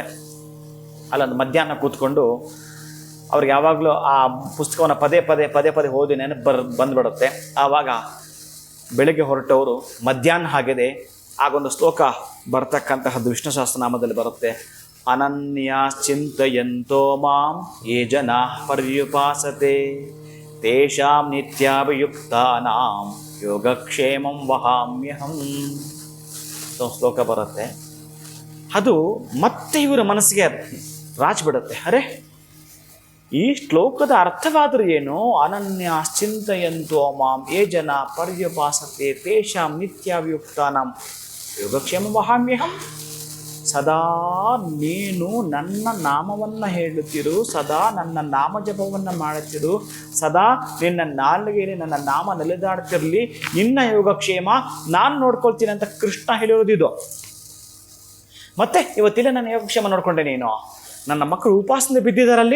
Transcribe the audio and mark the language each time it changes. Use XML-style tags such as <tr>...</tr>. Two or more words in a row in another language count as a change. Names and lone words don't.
<kn>ಅಲ್ಲೊಂದು ಮಧ್ಯಾಹ್ನ ಕೂತ್ಕೊಂಡು ಅವ್ರಿಗೆ ಯಾವಾಗಲೂ ಆ ಪುಸ್ತಕವನ್ನು ಪದೇ ಪದೇ ಓದಿ ನೆನಪು ಬಂದ್ಬಿಡುತ್ತೆ. ಆವಾಗ ಬೆಳಗ್ಗೆ ಹೊರಟವರು ಮಧ್ಯಾಹ್ನ ಆಗಿದೆ, ಆಗೊಂದು ಶ್ಲೋಕ ಬರ್ತಕ್ಕಂತಹದ್ದು ವಿಷ್ಣು ಸಹಸ್ರನಾಮದಲ್ಲಿ ಬರುತ್ತೆ,</kn> <sa>ಅನನ್ಯ ಚಿಂತಯಂತೋ ಮಾಂ ಯೇ ಜನಾ ಪರ್ಯುಪಾಸತೆ ತೇಷಾಂ ನಿತ್ಯಾಭಿಯುಕ್ತಾನಾಂ ಯೋಗಕ್ಷೇಮಂ ವಹಾಮ್ಯಹಂ.</sa> <kn>ಶ್ಲೋಕ ಬರುತ್ತೆ. ಅದು ಮತ್ತೆ ಇವರ ಮನಸ್ಸಿಗೆ ರಾಚಿಬಿಡುತ್ತೆ. ಅರೆ, ಈ ಶ್ಲೋಕದ ಅರ್ಥವಾದರೂ ಏನು?</kn> <sa>ಅನನ್ಯ ಚಿಂತಯಂತೋ ಮಾಂ ಯೇ ಜನ ಪರ್ಯುಪಾಸತೆ ತೇಷಾಂ ನಿತ್ಯಾಭಿಯುಕ್ತಾನಾಂ ಯೋಗಕ್ಷೇಮಂ ವಹಾಮ್ಯಹಂ.</sa> <kn>ಸದಾ ನೀನು ನನ್ನ ನಾಮವನ್ನು ಹೇಳುತ್ತಿರು, ಸದಾ ನನ್ನ ನಾಮ ಜಪವನ್ನು ಮಾಡುತ್ತಿರು, ಸದಾ ನಿನ್ನ ನಾಲಿಗೆಯಲ್ಲಿ ನನ್ನ ನಾಮ ನೆಲೆದಾಡ್ತಿರಲಿ, ನಿನ್ನ ಯೋಗಕ್ಷೇಮ ನಾನು ನೋಡ್ಕೊಳ್ತೀನಿ ಅಂತ ಕೃಷ್ಣ ಹೇಳಿರೋದಿದು. ಮತ್ತೆ ಇವತ್ತಿಲ್ಲ ನನ್ನ ಯೋಗಕ್ಷೇಮ ನೋಡ್ಕೊಂಡೆ ನೀನು, ನನ್ನ ಮಕ್ಕಳು ಉಪವಾಸದಿಂದ ಬಿದ್ದಿದ್ದಾರಲ್ಲಿ.</kn>